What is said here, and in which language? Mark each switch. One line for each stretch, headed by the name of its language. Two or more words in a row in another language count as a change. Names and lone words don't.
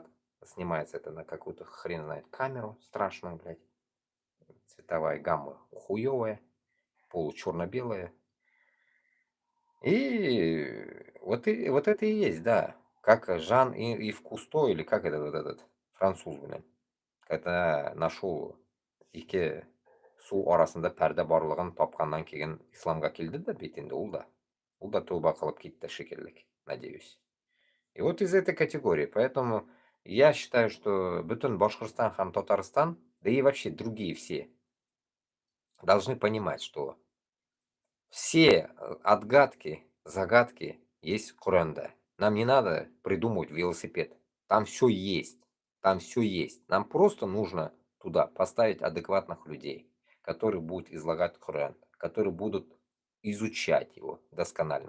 Russian: Снимается это на какую-то хрен знает камеру страшную, блядь. Цветовая гамма хуевая, получерно-белая. И вот это и есть, да. Как Жан-Ив Кусто, или как этот француз, блин. Это нашел
Tatar: ике су арасында пәрдә барлыгын тапканнан кейін исламга килде да бит инде ул да тәүбә кылып китте шикелле,
Russian: надеюсь. И вот из этой категории, поэтому я считаю, что
Tatar: бүтән Башкортстан һәм Татарстан,
Russian: да и вообще другие все должны понимать, что все отгадки, загадки есть в Коране. Нам не надо придумывать велосипед. Там все есть. Там все есть. Нам просто нужно туда поставить адекватных людей, которые будут излагать Коран, которые будут изучать его досконально.